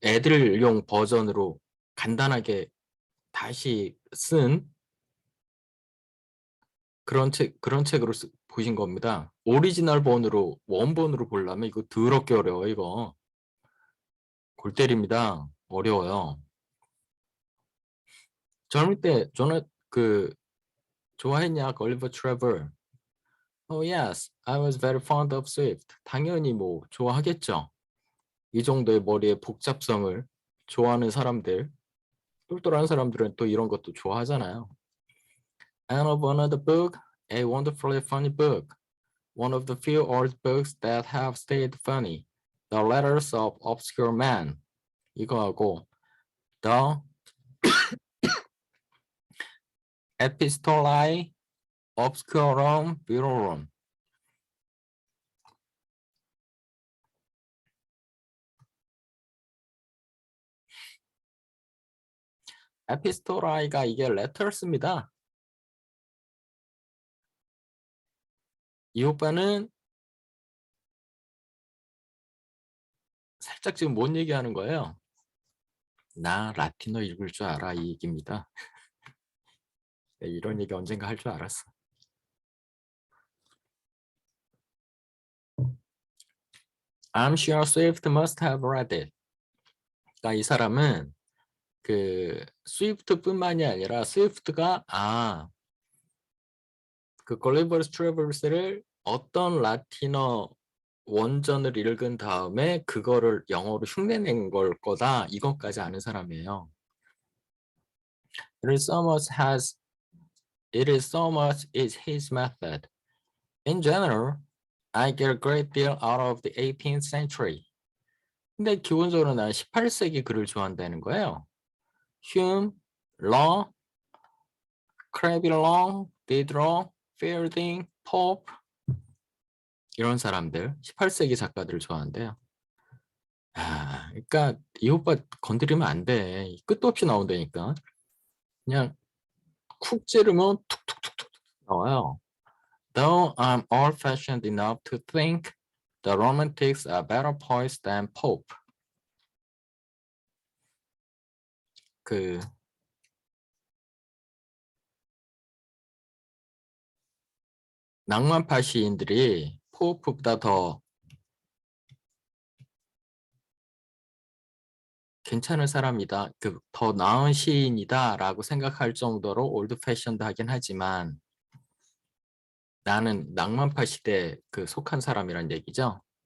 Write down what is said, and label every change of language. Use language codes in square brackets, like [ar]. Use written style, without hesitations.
[ko] 애들용 버전으로 간단하게 다시 쓴 그런 책으로 보신 겁니다. 오리지널 본으로 원본으로 보려면 이거 더럽게 어려워 이거. 골 때립니다. 어려워요. 젊을 때 저는 그 좋아했냐 걸리버 트래블. [en] Oh yes, I was very fond of Swift. [ko] 당연히 뭐 좋아하겠죠. 이 정도의 머리의 복잡성을 좋아하는 사람들, 똘똘한 사람들은 또 이런 것도 좋아하잖아요. [en] And of another book, a wonderfully funny book. One of the few old books that have stayed funny. The Letters of Obscure Man. [ko] 이거하고 [en] The Epistolae Obscurum Virorum. [ko] 에피스토라이가 이게 letters입니다. 이 오빠는 살짝 지금 뭔 얘기하는 거예요? 나 라틴어 읽을 줄 알아 이 얘기입니다. 이런 얘기 언젠가 할 줄 알았어. [en] I'm sure Swift must have read it. [ko] 그러니까 이 사람은 그 스위프트뿐만이 아니라 스위프트가 그 걸리버스 트래버스를 어떤 라틴어 원전을 읽은 다음에 그거를 영어로 흉내낸 걸 거다. 이것까지 아는 사람이에요. [en] It is so much has it is so much is his method. In general, I get a great deal out of the 18th century. [ko] 근데 기본적으로 나는 18세기 글을 좋아한다는 거예요. Hume, Law, 크레빌롱, 디드로, 필딩, 포프 이런 사람들 18세기 작가들을 좋아한대요. 그러니까 이 오빠 건드리면 안 돼. 끝도 없이 나온다니까. 그냥 쿡 찌르면 툭툭툭툭 나와요. [en] Though I'm old-fashioned enough to think the Romantics are better poets than Pope. [ko] 그 낭만파 시인들이 포프보다 더 괜찮은 사람이다, 더 나은 시인이다라고 생각할 정도로 올드패션드하긴 하지만 나는 낭만파 시대에 속한 사람이란 얘기죠.